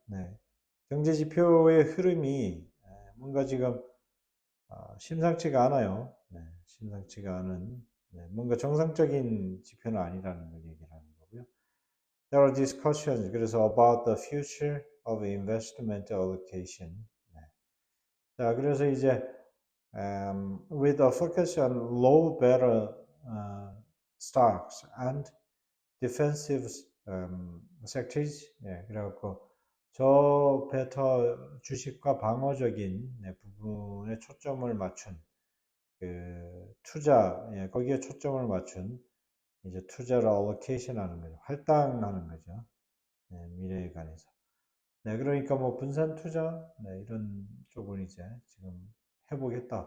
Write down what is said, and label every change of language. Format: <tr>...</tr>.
<ko>네, 경제 지표의 흐름이 뭔가 지금 심상치가 않아요. 네, 심상치가 않은 뭔가 정상적인 지표는 아니라는 걸 얘기를 하는 거고요.</ko> <en>There are discussions</en> <ko>그래서</ko> <en>about the future of investment allocation.</en> <ko>네. 자, 그래서 이제</ko> <en>with a focus on low beta stocks and defensive sectors.</en> <ko>그래갖고 저 베타 주식과 방어적인 부분에 초점을 맞춘 그 투자, 거기에 초점을 맞춘 이제 투자를 allocation 하는 거죠. 할당하는 거죠. 미래에 관해서. 그러니까 뭐 분산 투자, 이런 쪽을 이제 지금 해보겠다.</ko>